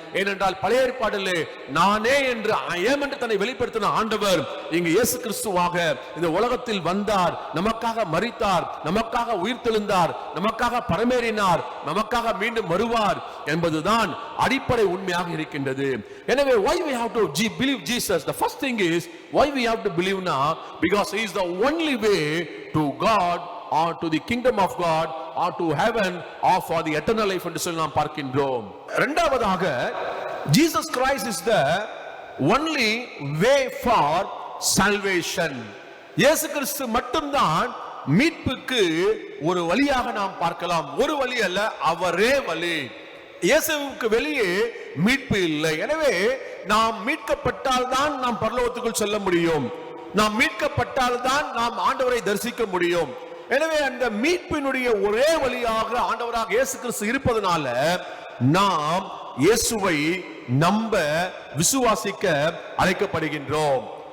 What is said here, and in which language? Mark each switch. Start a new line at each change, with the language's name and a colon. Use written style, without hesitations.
Tamil: ஏனென்றால் பழைய ஏற்பாட்டிலே நானே என்று I am என்று தன்னை வெளிப்படுத்தின ஆண்டவர் இங்கு இயேசு கிறிஸ்துவாக இந்த உலகத்தில் வந்தார், நமக்காக மரித்தார், நமக்காக உயிர்த்தெழுந்தார், நமக்காக பரமேறினார், நமக்காக மீண்டும் வருவார் என்பதுதான் அடிப்படை உண்மையாக இருக்கின்றது.
English: எனவே why we have to believe Jesus? The first thing is why we have to believe now, because he is the only way to God or to the kingdom of God or to heaven or for the eternal life
Tamil: என்று சொல்லி நாம் பார்க்கின்றோம்.
English: இரண்டாவதாக Jesus Christ is the only way for salvation.
Tamil: இயேசு கிறிஸ்து மட்டும்தான் மீட்புக்கு ஒரு வழியாக நாம் பார்க்கலாம். ஒரு வழி அல்ல, அவரே வழி. இயேசுவுக்கு வெளியே மீட்பு இல்லை. எனவே நாம் மீட்கப்பட்டால் தான் நாம் பரலோகத்துக்குள் செல்ல முடியும். நாம் மீட்கப்பட்டால் தான் நாம் ஆண்டவரை தரிசிக்க முடியும். எனவே அந்த மீட்பினுடைய ஒரே வழியாக ஆண்டவராக இயேசு கிறிஸ்து இருப்பதனால நாம் இயேசுவை நம்ப விசுவாசிக்க அழைக்கப்படுகின்றோம்.